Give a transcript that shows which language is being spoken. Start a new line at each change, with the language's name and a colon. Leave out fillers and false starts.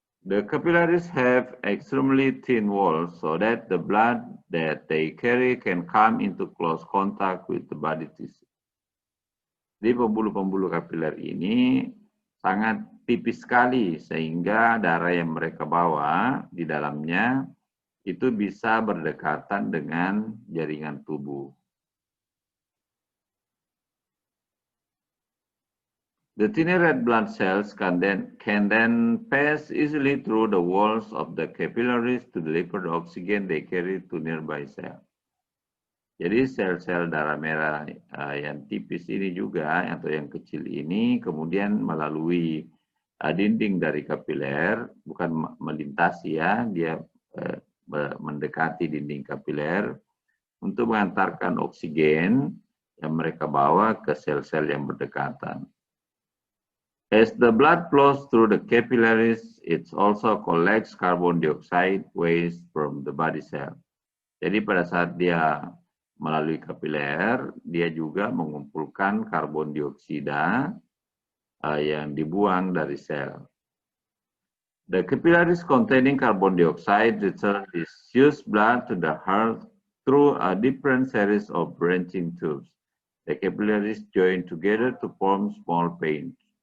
English: The capillaries have extremely thin walls so that the blood that they carry can come into close contact with the body tissue.
Indonesian: Di pembuluh-pembuluh kapiler ini sangat tipis sekali sehingga darah yang mereka bawa di dalamnya itu bisa berdekatan dengan jaringan tubuh.
English: The tiny red blood cells can then pass easily through the walls of the capillaries to deliver the oxygen they carry to nearby cells.
Indonesian: Jadi sel-sel darah merah yang tipis ini juga atau yang kecil ini kemudian melalui dinding dari kapiler, bukan melintasi ya, dia mendekati dinding kapiler untuk mengantarkan oksigen yang mereka bawa ke sel-sel yang berdekatan.
English: As the blood flows through the capillaries, it also collects carbon dioxide waste from the body cell.
Indonesian: Jadi pada saat dia melalui kapiler, dia juga mengumpulkan karbon dioksida yang dibuang dari sel.
English: The capillaries containing carbon dioxide return this used blood to the heart through a different series of branching tubes. The capillaries join together to form small veins.